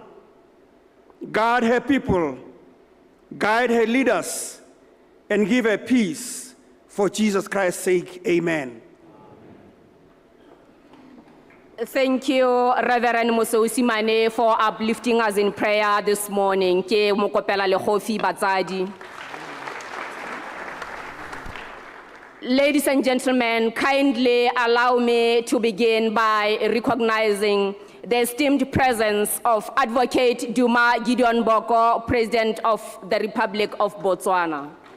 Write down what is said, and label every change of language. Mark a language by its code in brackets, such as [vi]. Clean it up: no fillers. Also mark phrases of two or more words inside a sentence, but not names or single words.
[en] Guard her people, guide her leaders, and give her peace. For Jesus Christ's sake, amen. Thank you, Reverend Mosousimane, for uplifting us in prayer this morning. [tn] Ke mokopela le khofi batsadi. [en] Ladies and gentlemen, kindly allow me to begin by recognizing the esteemed presence of Advocate Duma Boko, President of the Republic of Botswana.